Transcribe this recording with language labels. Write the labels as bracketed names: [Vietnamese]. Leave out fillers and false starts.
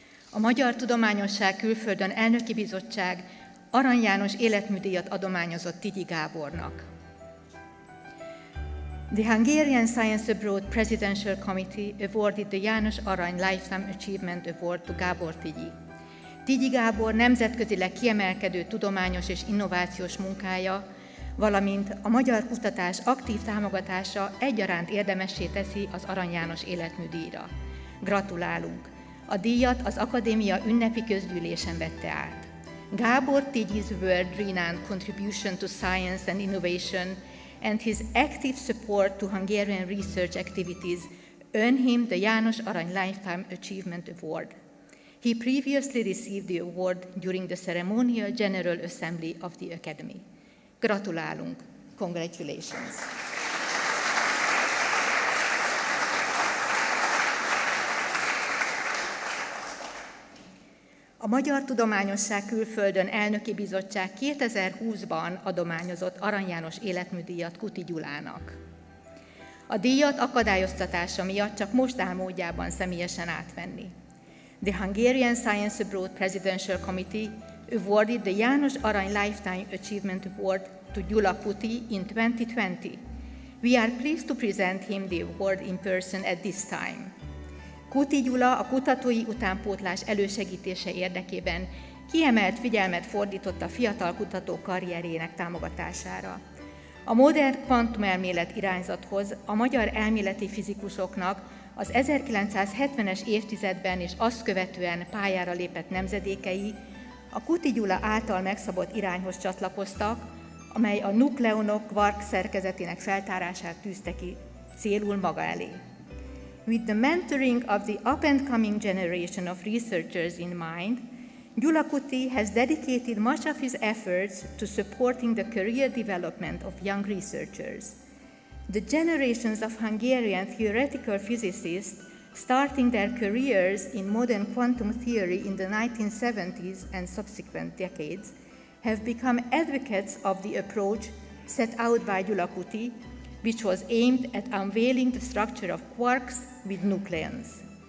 [Hungarian] A Magyar Tudományosság Külföldön Elnöki Bizottság Arany János életműdíjat adományozott Tigyi Gábornak. [English] The Hungarian Science Abroad Presidential Committee awarded the János Arany Lifetime Achievement Award to Gábor Tigyi. [Hungarian] Tigyi Gábor nemzetközileg kiemelkedő tudományos és innovációs munkája, valamint a magyar kutatás aktív támogatása egyaránt érdemessé teszi az Arany János életműdíjra. Gratulálunk! A díjat az Akadémia ünnepi közgyűlésen vette át. [English] Gábor Tigyi's world-renowned contribution to science and innovation and his active support to Hungarian research activities earned him the János Arany Lifetime Achievement Award. He previously received the award during the ceremonial General Assembly of the Academy. [Hungarian] Gratulálunk! [English] Congratulations! [Hungarian] A Magyar Tudományosság Külföldön Elnöki Bizottság 2020-ban adományozott Arany János életműdíjat Kuti Gyulának. A díjat akadályoztatása miatt csak most áll módjában személyesen átvenni. [English] The Hungarian Science Abroad Presidential Committee awarded the János Arany Lifetime Achievement Award to Gyula Kuti in 2020. We are pleased to present him the award in person at this time. [Hungarian] Kuti Gyula a kutatói utánpótlás elősegítése érdekében kiemelt figyelmet fordított a fiatal kutatók karrierjének támogatására. A modern kvantumelmélet irányzathoz a magyar elméleti fizikusoknak az 1970-es évtizedben és azt követően pályára lépett nemzedékei a Kuti Gyula által megszabott irányhoz csatlakoztak, amely a nukleonok quark szerkezetének feltárását tűzte ki célul maga elé. [English] With the mentoring of the up-and-coming generation of researchers in mind, Gyula Kuti has dedicated much of his efforts to supporting the career development of young researchers. The generations of Hungarian theoretical physicists starting their careers in modern quantum theory in the 1970s and subsequent decades have become advocates of the approach set out by Gyula Kuti, which was aimed at unveiling the structure of quarks with nucleons.